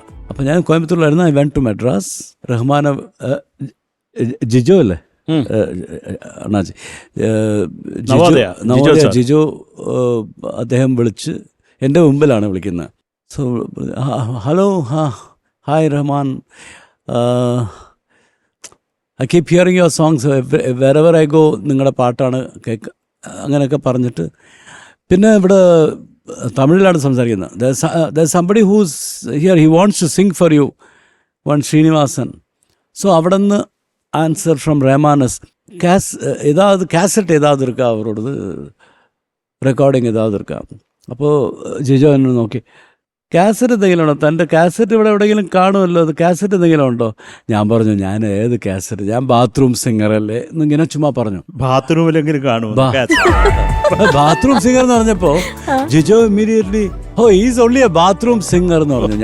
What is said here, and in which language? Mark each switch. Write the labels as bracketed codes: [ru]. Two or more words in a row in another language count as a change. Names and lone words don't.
[ml] അപ്പം ഞാൻ കോയമ്പത്തൂരിലായിരുന്നു. [en] I went to Madras. [ml] റഹ്മാൻ ജിജോ അല്ലേ, അണ്ണാജി ജിജോ അദ്ദേഹം വിളിച്ച് എൻ്റെ മുമ്പിലാണ് വിളിക്കുന്നത്. [en] So hello, hi Rahman, I keep hearing your songs wherever I go, [ml] നിങ്ങളുടെ പാട്ടാണ് അങ്ങനെയൊക്കെ പറഞ്ഞിട്ട്, പിന്നെ ഇവിടെ തമിഴിലാണ് സംസാരിക്കുന്നത്. [en] there's somebody who's here, he wants to sing for you, one ശ്രീനിവാസൻ. [ml] സോ അവിടെ നിന്ന് [en] answer from [ml] റഹ്മാനസ്, [ta] ஏதாவது கேசட் ஏதாவது இருக்கா அவரோடது, റെക്കോർഡിങ് ഏതാவது இருக்கா? [ml] അപ്പോൾ ജിജോ എന്നെ നോക്കി, കാസറ്റ് എന്തെങ്കിലും ഉണ്ടോ, തൻ്റെ കാസറ്റ് ഇവിടെ എവിടെയെങ്കിലും കാണുമല്ലോ, അത് കാസറ്റ് എന്തെങ്കിലും ഉണ്ടോ? ഞാൻ പറഞ്ഞു, ഞാൻ ഏത് കാസറ്റ്, ഞാൻ [en] bathroom singer [ml] അല്ലേ എന്നിങ്ങനെ ചുമ്മാ പറഞ്ഞു. ബാത്റൂമിലെങ്കിലും കാണും. [en] bathroom singer [ml] എന്ന് പറഞ്ഞപ്പോൾ ജിജോ [en] immediately, is only a bathroom singer [ml] എന്ന് പറഞ്ഞു.